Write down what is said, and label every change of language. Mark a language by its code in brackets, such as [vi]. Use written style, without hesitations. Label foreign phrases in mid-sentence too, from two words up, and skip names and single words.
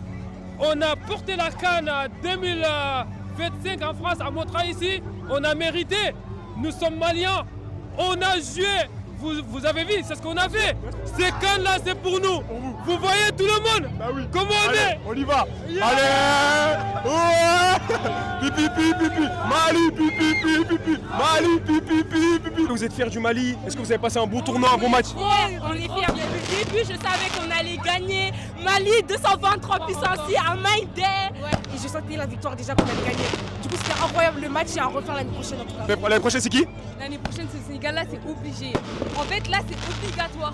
[fr] On a porté la canne en 2025 en France, à Montreuil ici. On a mérité. Nous sommes maliens. On a joué. Vous avez vu, c'est ce qu'on a fait. Ces cannes-là, c'est pour nous. Vous voyez tout le monde. Comment on est. On y va. Allez. Pipi, pipi. Mali, pipi, pipi. Mali, pipi, pipi. Vous êtes fiers du Mali? Est-ce que vous avez passé un bon tournoi, un bon match? Ouais, on est fiers. Depuis le début, je savais qu'on allait gagner. Mali 223 puissance à Maïdé. Et je sentais la victoire déjà qu'on allait gagner. Du coup, c'était incroyable le match et à refaire l'année prochaine en tout cas. L'année prochaine, c'est qui? L'année prochaine, ce Sénégal-là, c'est obligé. En fait, là, c'est obligatoire.